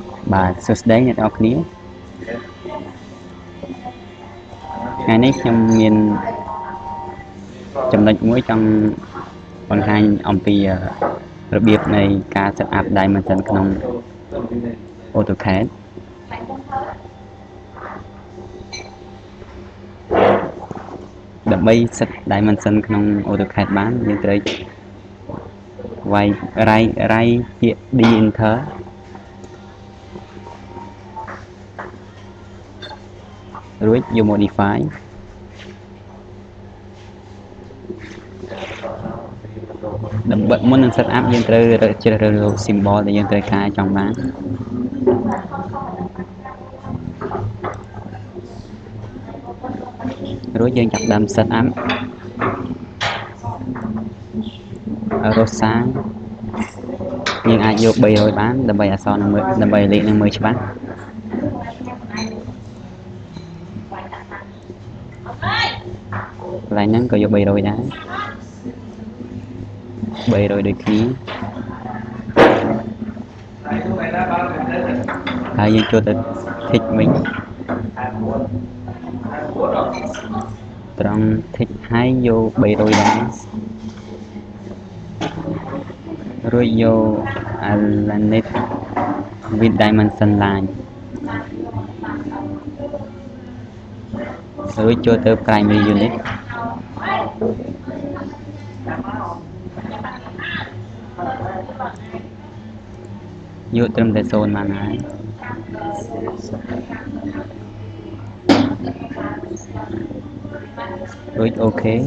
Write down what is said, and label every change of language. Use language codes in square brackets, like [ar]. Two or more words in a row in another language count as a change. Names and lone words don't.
[km] បាទសួស្តីអ្នកនរគ្នាថ្ងៃនេះខ្ញុំមានចំណុចមួយចង់បង្ហាញអំពីរបៀបនៃការ [en] set up dimension [km] ក្នុង AutoCAD ដើម្បី [en] set dimension [km] ក្នុង AutoCAD បានយើងត្រូវវាយ write ពាក្យ D enter រួចយក modify ដើម្បីមុននឹង [en] set up [km] យើងត្រូវជ្រើសរើស symbol ដែលយើងត្រូវការចង់បាន រួចយើងចាប់ផ្ដើម [en] set up [km] Rosa យើងអាចយក300បានដើម្បីអក្សរនឹងមើលដើម្បីលេខនឹងមើលច្បាស់កន្លែងហ្នឹងក៏យក300ដែរ300 ដូចគ្នាហើយយើងចូលទៅ tick វិញត្រង់ tick ហើយយក300ដែរ រួចយក [en] alignment with dimension line [km] រួចចូលទៅ [en] primary unit [km] យកត្រឹមតែ0បានហើយរួច OK